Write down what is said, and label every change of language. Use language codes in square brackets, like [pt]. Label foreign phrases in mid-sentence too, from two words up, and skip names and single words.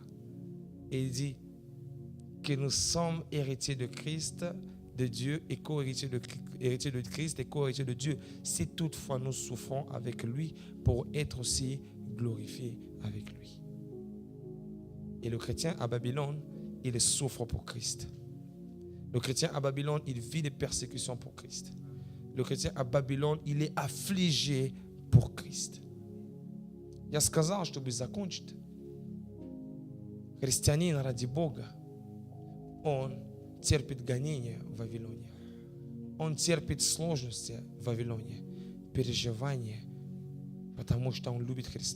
[fr] Et il dit que nous sommes héritiers de Christ, de Dieu, et co-héritiers de Christ et co-héritiers de Dieu, si toutefois nous souffrons avec lui pour être aussi glorifiés avec lui. Et le chrétien à Babylone, il souffre pour Christ. Le chrétien à Babylone, il vit des persécutions pour Christ. Le chrétien à Babylone, il est affligé pour Christ. [ru] Я сказал, чтобы закончить. Христианин ради Бога, он терпит гонения в Вавилоне. Он терпит сложности в Вавилоне, переживания, потому что он любит Христа.